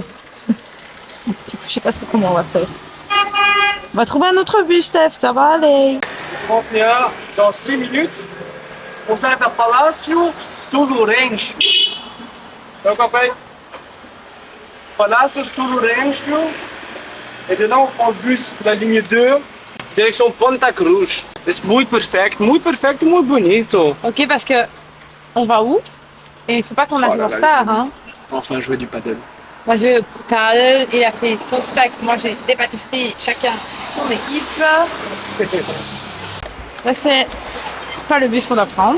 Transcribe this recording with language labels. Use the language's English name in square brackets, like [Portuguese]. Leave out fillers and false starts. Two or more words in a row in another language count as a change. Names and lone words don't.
[French] Je sais pas trop comment on va faire. On va trouver un autre bus, Steph, ça va aller. 31 dans 6 minutes, on s'arrête à Palácio Lourenço. [Portuguese] Então, papai, Palácio Lourenço. [French] Et de là, on prend le bus da ligne 2, direction Ponta Cruz. [Portuguese] C'est muito perfect, muito bonito. [French] Ok, parce que on va où? Et il faut pas qu'on arrive en retard, hein. Enfin, jouer du paddle. Moi, je paddle, il a fait son sac. Moi, j'ai des pâtisseries, chacun son équipe. Ça, c'est pas le bus qu'on doit prendre.